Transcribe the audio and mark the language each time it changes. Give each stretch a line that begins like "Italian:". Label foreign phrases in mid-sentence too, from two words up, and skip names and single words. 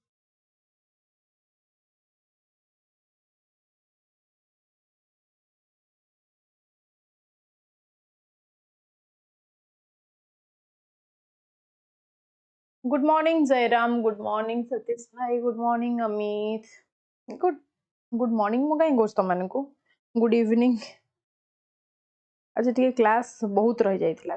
English: Good morning, Jairam. Good morning, Satish bhai. Good morning, Amit. Good. Good morning,
Odia: ମୁଁ କାହିଁ କହୁଛି ତମମାନଙ୍କୁ
English: good evening.
Odia: ଆଜି ଟିକେ କ୍ଲାସ୍ ବହୁତ ରହିଯାଇଥିଲା।